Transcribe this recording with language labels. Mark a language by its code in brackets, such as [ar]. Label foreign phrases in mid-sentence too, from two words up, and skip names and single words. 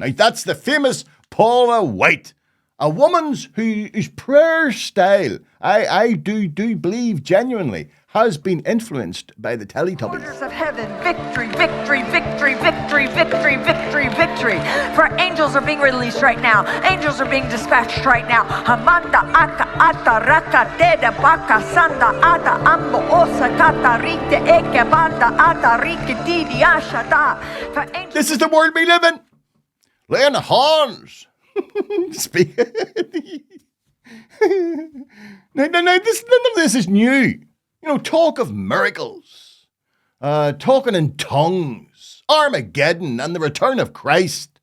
[en] Now, that's the famous Paula White, a woman whose prayer style, I do believe genuinely, has been influenced by the Teletubbies. Orders of heaven, victory, victory, victory, victory, victory, victory, victory. For angels are being released right now. Angels are being dispatched right now. Hamanda aka ata raka deda baka sanda ata ambo osa kata rite eke banda ata rike didi ashada. This is the world we live in. Laying the horns. Speak. None of this is new. You know, talk of miracles, talking in tongues, Armageddon and the return of Christ.